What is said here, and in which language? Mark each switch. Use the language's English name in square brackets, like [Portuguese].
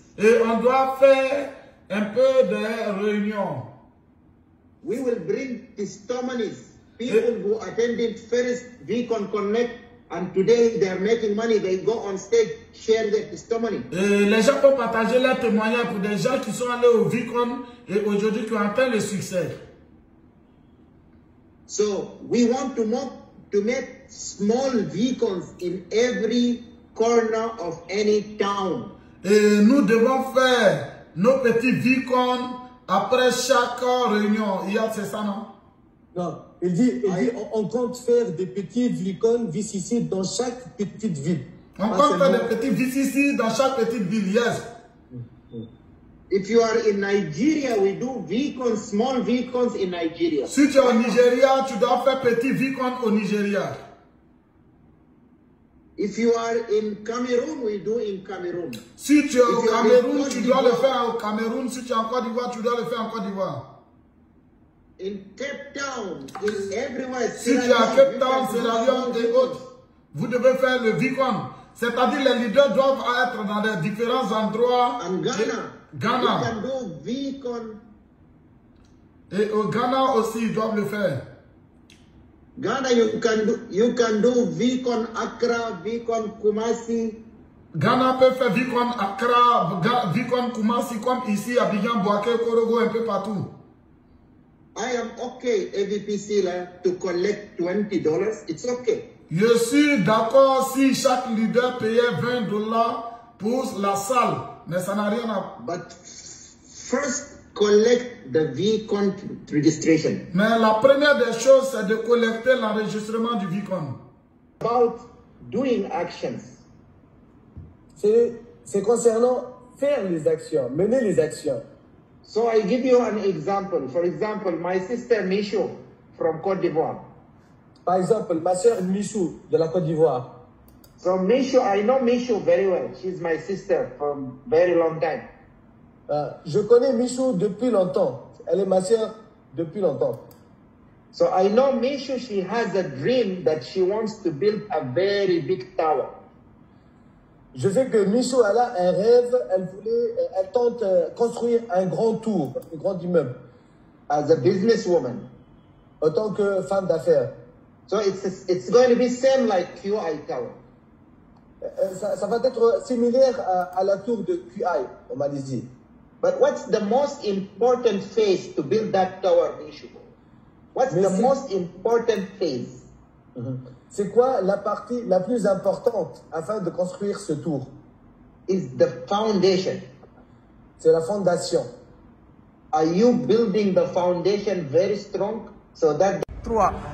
[French] Et on doit faire un peu de réunions. [English] We will bring testimonies. People who attended first Vicon Connect and today they are making money. They go on stage, share their testimony. [French] Et les gens peuvent partager leurs témoignages pour des gens qui sont allés au Vicon et aujourd'hui qui ont atteint le succès. [English] So we want to make small Vicons in every corner of any town. [French] Et nous devons faire nos petits Vicons après chaque réunion. C'est ça, non? Non, il dit on compte faire des petits Vicons VCC dans chaque petite ville. On compte faire des petits VCC dans chaque petite ville, yes. [English] If you are in Nigeria, we do VCon, small VCons in Nigeria. [French] Si tu es au Nigeria, tu dois faire petit VCon au Nigeria. [English] If you are in Cameroon, we do in Cameroon. [French] Si tu es au Cameroun, tu dois le faire au Cameroun. Si tu es en Côte d'Ivoire, tu dois le faire en Côte d'Ivoire. [English] In Cape Town, in everywhere. [French] Si tu es à Cape Town, Sierra Leone et autres, vous devez faire le VCon. C'est-à-dire les leaders doivent être dans les différents endroits. En Ghana. Ghana. [English] You can do VCon. [French] Et au Ghana aussi, ils doivent le faire. [English] Ghana, you can do VCon Accra, VCon Kumasi. [French] Ghana peut faire VCon Accra, VCon Kumasi, comme ici, Abidjan, Boaké, Korogo, un peu partout. [English] I am okay, AVPC, to collect $20. It's okay. [French] Je suis d'accord si chaque leader payait $20 pour la salle, mais ça n'a rien à... [English] But first, collect the VCon registration. [French] Mais la première des choses, c'est de collecter l'enregistrement du VCon. [English] About doing actions. [French] C'est concernant faire les actions, mener les actions. [English] So I give you an example. For example, my sister Michou from Côte d'Ivoire. [French] Par exemple, ma sœur Michou de la Côte d'Ivoire. [English] So Michou, I know Michou very well. She's my sister from very long time. [French] Je connais Michou depuis longtemps. Elle est ma sœur depuis longtemps. [English] So I know Michou, she has a dream that she wants to build a very big tower. [French] Je sais que Michou elle a un rêve, elle tente construire un grand tour, un grand immeuble. [English] As a businesswoman. [French] En tant que femme d'affaires. [English] So it's going to be same like QI Tower. [French] Ça va être similaire à la tour de QI en Malaisie. [English] But what's the most important phase to build that tower, Michou? What's the most important phase? [French] C'est quoi la partie la plus importante afin de construire ce tour? [English] Is the foundation. [French] C'est la fondation. [English] Are you building the foundation very strong so that... 3.